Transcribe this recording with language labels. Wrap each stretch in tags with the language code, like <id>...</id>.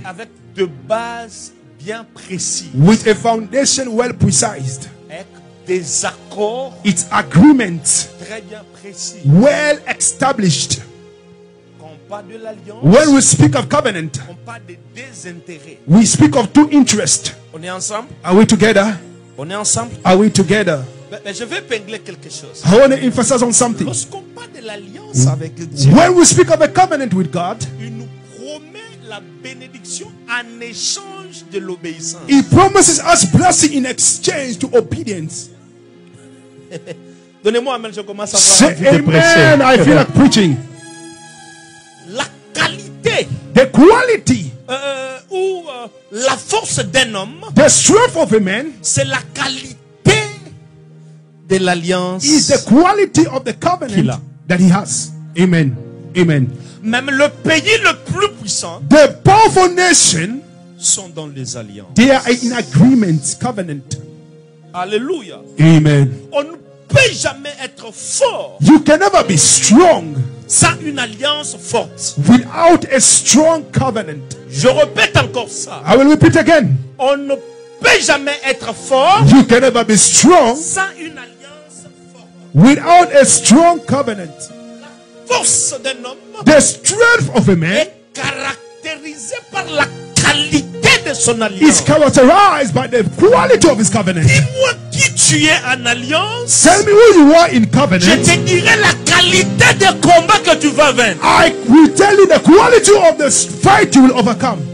<fr>avec de bases bien précises.</fr> <en>with a foundation well precised.</en> <fr>Avec des accords</fr> <en>It's agreements</en> <fr>très bien précis.</fr> <en>well established.</en> <fr>Quand on parle de l'alliance,</fr> <en>When we speak of covenant,</en> <fr>on parle de désintérêt.</fr> <en>we speak of two interests.</en> <fr>On est ensemble?</fr> <en>Are we together?</en> <fr>On est ensemble?</fr> <en>Are we together?</en> <fr>Mais je vais épingler quelque chose.</fr> <en>I want to emphasize on something.</en> <fr>Lorsqu'on parle de l'alliance avec Dieu,</fr> <en>When we speak of a covenant with God,</en> <fr>il nous promet la bénédiction en échange de l'obéissance.</fr> <en>He promises us blessing in exchange to obedience.</en> <fr>Donnez-moi amen, je commence à</fr> <en>Say</en> <fr>avoir envie de prêcher.</fr> <en>amen. I feel like preaching.</en> <fr>La qualité</fr> <en>The quality,</en> <fr>ou la force d'un homme,</fr> <en>the strength of a man</en> <fr>c'est la qualité de l'alliance.</fr> <en>is the quality of the</en> <fr>Qu'il a.</fr> <en>covenant that he has. Amen. Amen.</en> <fr>Même le pays le plus puissant</fr> <en>The powerful nation,</en> <fr>sont dans les alliances.</fr> <en>they are in agreement, covenant.</en> <fr>Alléluia.</fr> <en>Amen.</en> <fr>On ne peut jamais être fort</fr> <en>You can never be strong</en> <fr>sans une alliance forte.</fr> <en>without a strong covenant.</en> <fr>Je répète encore ça.</fr> <en>I will repeat again.</en> <fr>On ne peut jamais être fort</fr> <en>You can never be strong</en> <fr>sans une alliance forte.</fr> <en>without a strong covenant.</en> <fr>Force d'un homme</fr> <en>The strength of a man</en> <fr>est caractérisée par la qualité de son</fr> <en>is</en> <fr>alliance.</fr> <en>characterized by the quality of his covenant.</en> <fr>Dis-moi qui tu es en alliance.</fr> <en>Tell me who you are in covenant.</en> <fr>te dirai la qualité de combat que tu vas vaincre.</fr> <en>I will tell you the quality of the fight you will overcome.</en>